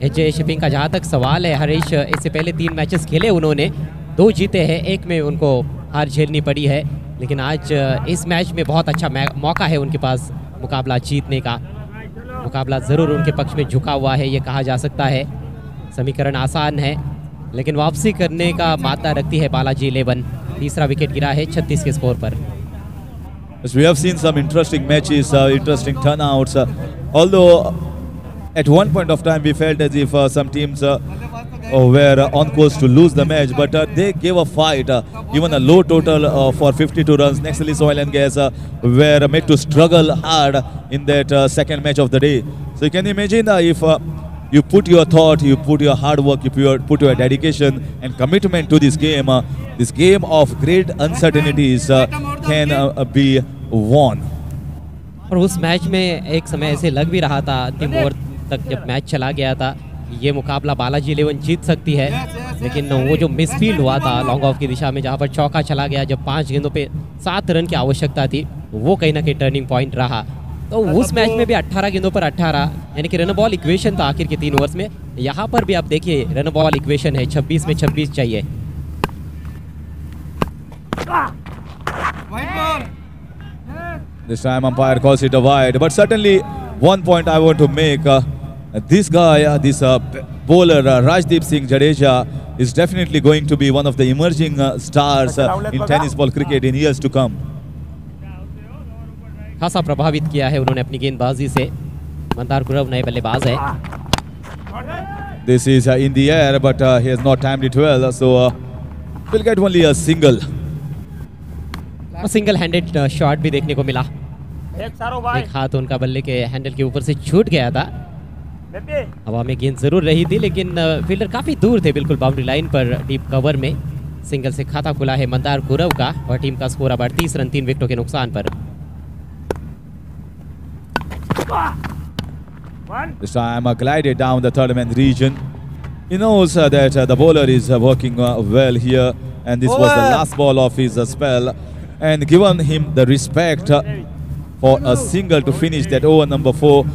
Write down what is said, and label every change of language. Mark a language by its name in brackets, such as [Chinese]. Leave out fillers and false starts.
[Hindi] SJ shipping का जहाँ तक सवाल है, हरीश इससे पहले 3 मैचेस खेले उन्होंने, 2 जीते हैं, 1 में उनको हार झेलनी पड़ी है, लेकिन आज इस मैच में बहुत अच्छा मौका है उनके पास मुकाबला जीतने का। मुकाबला ज़रूर उनके पक्ष में झुका हुआ है, ये कहा जा सकता है। समीकरण आसान है, लेकिन वापसी करने का मादा रखती है बालाजी 11। तीसरा विकेट गिरा है 36 के स्कोर पर। [English] Yes, we have seen some interesting matches, interesting turnouts. Although at one point of time we felt as if some teams were on course to lose the match, but they gave a fight. Given a low total for 52 runs, Naxalis Oil and Gas were made to struggle hard in that second match of the day. So you can imagine if you put your thought, you put your hard work, you put your dedication and commitment to this game of great uncertainties can be won. [Hindi] और उस match में एक समय ऐसे लग भी रहा था, अंतिम ओवर तक जब मैच चला गया था, ये मुकाबला बालाजी 11 जीत सकती है, लेकिन वो जो मिसफील्ड हुआ था लॉन्ग ऑफ की दिशा में, जहां पर चौका चला गया जब 5 गेंदों पे 7 रन की आवश्यकता थी, वो कहीं ना कहीं टर्निंग पॉइंट रहा। तो उस मैच में भी 18 गेंदों पर 18 यानी कि रन बॉल इक्वेशन था आखिर के 3 ओवर्स में। यहाँ पर भी आप देखिए रन बॉल इक्वेशन है, 26 में 26 चाहिए। [English] This time umpire calls it a wide, but certainly one point I want to make, this guy, this bowler Rajdeep Singh Jadeja is definitely going to be one of the emerging stars in tennis ball cricket in years to come. [Hindi] खासा प्रभावित किया है उन्होंने अपनी गेंदबाजी से। मंदार गुरव नए बल्लेबाज है। [English] This is in the air, but he has not timed it well, so we'll get only a single. [Hindi] Single handed shot भी देखने को मिला। एक हाथ उनका बल्ले के हैंडल के ऊपर से छूट गया था। हवा में गेंद जरूर रही थी, लेकिन फील्डर काफी दूर थे, बिल्कुल बाउंड्री लाइन पर डीप कवर में। सिंगल से खाता खुला है मंदार गुरव का और टीम का स्कोर अब 38 रन 3 विकेटों के नुकसान पर। [English] This time glided down the third man region. He knows that the bowler is working well here, and this was the last ball of his spell, and given him the respect for a single to finish that over number 4.